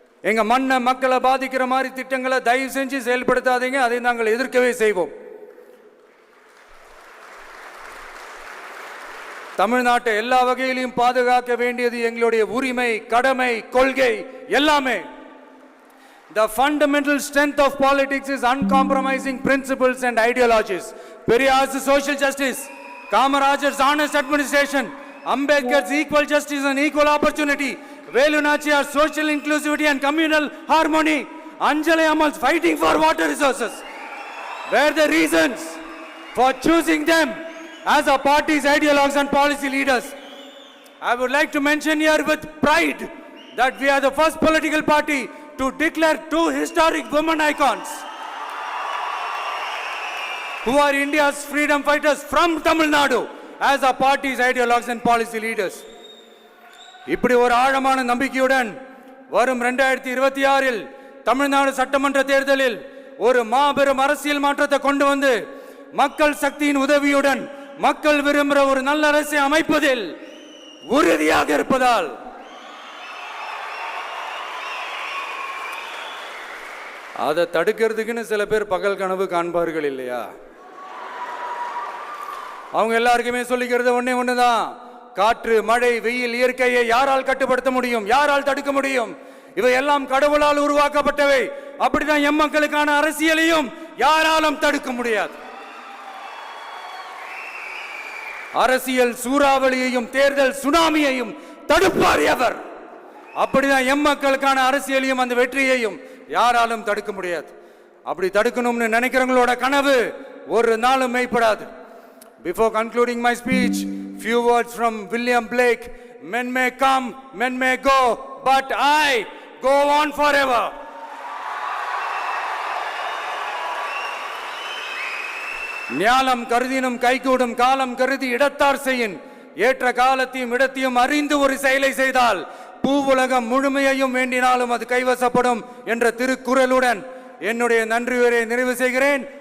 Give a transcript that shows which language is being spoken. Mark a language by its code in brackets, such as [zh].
[ta] எங்க மண்ணை, மக்களை பாதிக்கிற மாதிரி திட்டங்களை தயவு செஞ்சு செயல்படுத்தாதீங்க, அதை நாங்கள் எதிர்க்கவே செய்வோம். தமிழ்நாட்டை எல்லா வகையிலும் பாதுகாக்க வேண்டியது எங்களுடைய உரிமை, கடமை, கொள்கை எல்லாமே. [en] The fundamental strength of politics is uncompromising principles and ideologies. Periyar's social justice, Kamarajar's honest administration, Ambedkar's equal justice and equal opportunity, Velu Nachiyar's social inclusivity and communal harmony, Anjali Ammal's fighting for water resources were the reasons for choosing them as our party's ideologues and policy leaders. I would like to mention here with pride that we are the first political party to declare two historic women icons who are India's freedom fighters from Tamil Nadu as our party's ideologues and policy leaders. [ta] இப்படி ஒரு ஆழமான நம்பிக்கையுடன் வரும் 2026 தமிழ்நாடு சட்டமன்ற தேர்தலில் ஒரு மாபெரும் அரசியல் மாற்றத்தை கொண்டு வந்து மக்கள் சக்தியின் உதவியுடன் மக்கள் விரும்புகிற ஒரு நல்ல அரசை அமைப்பதில் உறுதியாக இருப்பதால் அதை தடுக்கிறதுக்குன்னு சில பேர் பகல் கனவு காண்பார்கள் இல்லையா? அவங்க எல்லாருக்குமே சொல்லிக்கிறது ஒண்ணே ஒண்ணுதான். காற்று, மழை, வெயில், இயற்கையை யாரால் கட்டுப்படுத்த முடியும்? யாரால் தடுக்க முடியும்? இவை எல்லாம் கடவுளால் உருவாக்கப்பட்டவை. அப்படிதான் எம் மக்களுக்கான அரசியலையும் யாராலும் தடுக்க முடியாது. அரசியல் சூறாவளியையும் தேர்தல் சுனாமியையும் தடுப்பார் எவர். அப்படிதான் எம் மக்களுக்கான அரசியலையும் அந்த வெற்றியையும் யாராலும் தடுக்க முடியாது. அப்படி தடுக்கணும்னு நினைக்கிறவங்களோட கனவு ஒரு நாளும் மெய்ப்படாது. [en] Before concluding my speech, few words from William Blake. Men may come, men may go, but I go on forever. [ta] ஞாலம் கருதினும் கைகூடும் காலம் கருதி இடத்தார் செய்யின். ஏற்ற காலத்தையும் இடத்தையும் அறிந்து ஒரு செயலை செய்தால் பூவுலகம் முழுமையையும் வேண்டினாலும் அது கைவசப்படும் என்ற திருக்குறளுடன் என்னுடைய நன்றியுரை நிறைவு செய்கிறேன்.